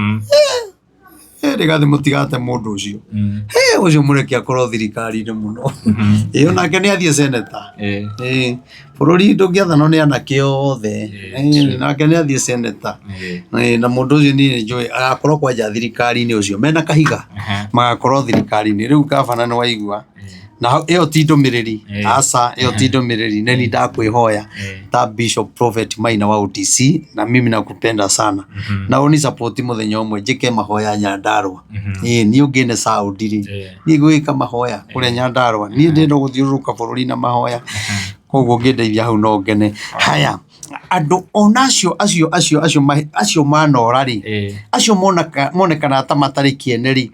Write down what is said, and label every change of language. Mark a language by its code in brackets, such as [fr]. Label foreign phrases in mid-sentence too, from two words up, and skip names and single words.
[ki] rĩgathĩ mũtigate mũndũ ũcio ũcio mũreke akorwo thirikari-inĩ mũno onake nĩ athiĩ seneta bũrũri ndũngĩathanwo nĩ anake othe nake nĩ athiĩ seneta na mũndũ ũcio niĩ njũĩ agakorwo kwanja thirikari-inĩ ũcio mena kahiga magakorwo thirikari-inĩ rĩu gavana nĩ waigua na ĩyo ti ndũmĩrĩri aca ĩyo ti ndũmĩrĩri nĩ ndakwĩhoya ta Bishop Prophet Maina wa OTC [sw] na mimi nakupenda sana na uni support [ki] mũthenya ũmwe njĩke mahoya Nyandarua niĩ ũngĩne Saudi rĩ niĩ gwĩka mahoya kũrĩa Nyandarua niĩ ndĩenda gũthiũrũrũka bũrũri na mahoya koguo ngĩndeithia hau no ngene haya andũ onacio acio manora rĩ acio monekana ta matarĩ kĩene rĩ